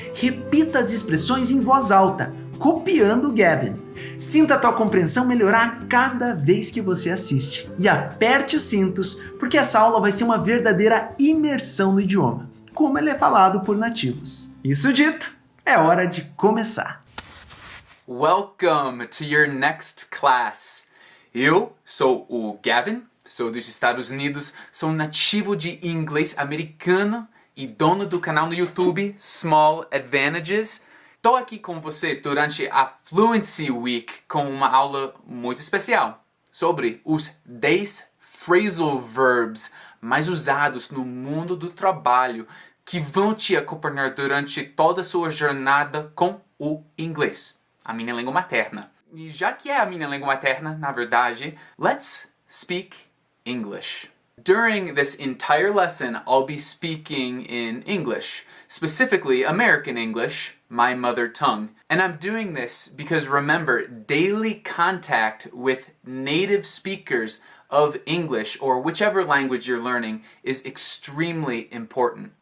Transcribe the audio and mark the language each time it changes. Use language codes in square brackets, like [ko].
[pt] Repita as expressões em voz alta, copiando o Gavin. Sinta a tua compreensão melhorar a cada vez que você assiste. E aperte os cintos, porque essa aula vai ser uma verdadeira imersão no idioma, como ele é falado por nativos. Isso dito, é hora de começar. [en] Welcome to your next class. [pt] Eu sou o Gavin, sou dos Estados Unidos, sou nativo de inglês americano e dono do canal no YouTube Small Advantages. Estou aqui com vocês durante a Fluency Week com uma aula muito especial sobre os 10 phrasal verbs mais usados no mundo do trabalho que vão te acompanhar durante toda a sua jornada com o inglês, a minha língua materna. E já que é a minha língua materna, na verdade, [en] let's speak English. During this entire lesson, I'll be speaking in English, specifically American English, my mother tongue. And I'm doing this because remember, daily contact with native speakers of English or whichever language you're learning is extremely important.